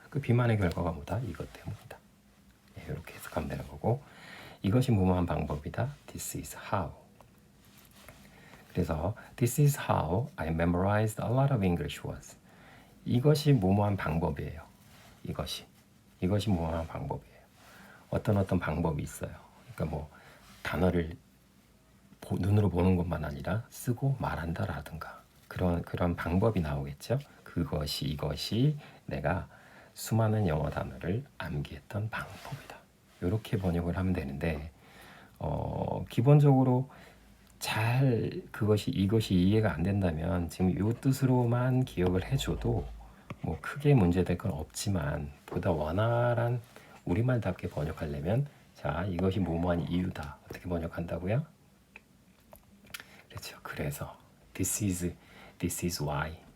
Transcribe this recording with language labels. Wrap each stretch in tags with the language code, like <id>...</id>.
<ko>그 비만의 결과가 뭐다? 이것 때문이다. 이렇게 해석하면 되는 거고. 이것이 뭐뭐한 방법이다.</ko> <en>This is how.</en> <ko>그래서</ko> <en>This is how I memorized a lot of English words.</en> <ko>이것이 뭐뭐한 방법이에요. 이것이 뭐뭐한 방법이에요. 어떤 방법이 있어요. 그러니까 뭐 단어를 눈으로 보는 것만 아니라 쓰고 말한다라든가 그런 방법이 나오겠죠. 이것이 내가 수많은 영어 단어를 암기했던 방법이다. 이렇게 번역을 하면 되는데 기본적으로 잘 이것이 이해가 안 된다면 지금 이 뜻으로만 기억을 해줘도 뭐 크게 문제될 건 없지만 보다 원활한 우리말답게 번역하려면 자 이것이 뭐뭐한 이유다. 어떻게 번역한다고요? 그렇죠. 그래서</ko> <en>this is why.</en>